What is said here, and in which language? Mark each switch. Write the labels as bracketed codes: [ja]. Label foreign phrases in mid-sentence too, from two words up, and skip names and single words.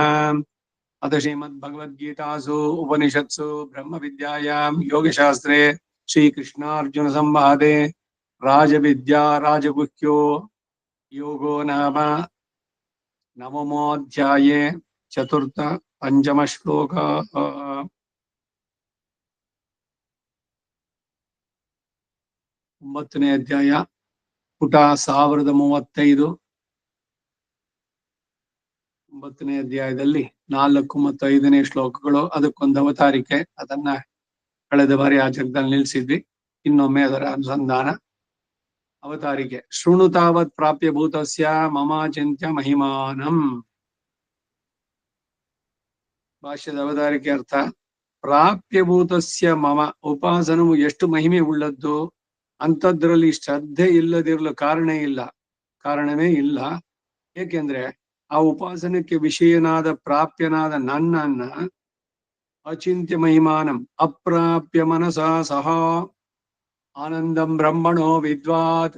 [sa] अथ श्रीमद्भगवद्गीतासु उपनिषत्सु ब्रह्मविद्यायां योगशास्त्रे श्रीकृष्णार्जुनसंवादे राजविद्या राजगुह्यो योगो नाम नवमोऽध्याये चतुर्थ पंचम श्लोक। [kn] 9ನೇ ಅಧ್ಯಾಯ ಪುಟ 1035. 9ನೇ ಅಧ್ಯಾಯದಲ್ಲಿ 4 ಮತ್ತು 5ನೇ ಶ್ಲೋಕಗಳು, ಅದಕ್ಕೊಂದು ಅವತಾರಿಕೆ. ಅದನ್ನ ಕಳೆದ ಬಾರಿ ಆ ಜಗದಲ್ಲಿ ನಿಲ್ಲಿಸಿದ್ವಿ. ಇನ್ನೊಮ್ಮೆ ಅದರ ಅನುಸಂಧಾನ. ಅವತಾರಿಕೆ: [sa] शृणु तावत् प्राप्य भूतस्य मम चिन्त्य महिमानं. [kn] ಭಾಷ್ಯದ ಅವತಾರಿಕೆ ಅರ್ಥ: [sa] प्राप्यभूतस्य मम, [kn] ಉಪಾಸನವು ಎಷ್ಟು ಮಹಿಮೆ ಉಳ್ಳದ್ದು, ಅಂಥದ್ರಲ್ಲಿ ಶ್ರದ್ಧೆ ಇಲ್ಲದಿರಲು ಕಾರಣವೇ ಇಲ್ಲ. ಏಕೆಂದ್ರೆ ಆ ಉಪಾಸನಕ್ಕೆ ವಿಷಯನಾದ ಪ್ರಾಪ್ಯನಾದ ನನ್ನನ್ನ [sa] अचिन्त्य महिमानं अप्राप्य मनसा सह आनन्दं ब्रह्मणो विद्वात्.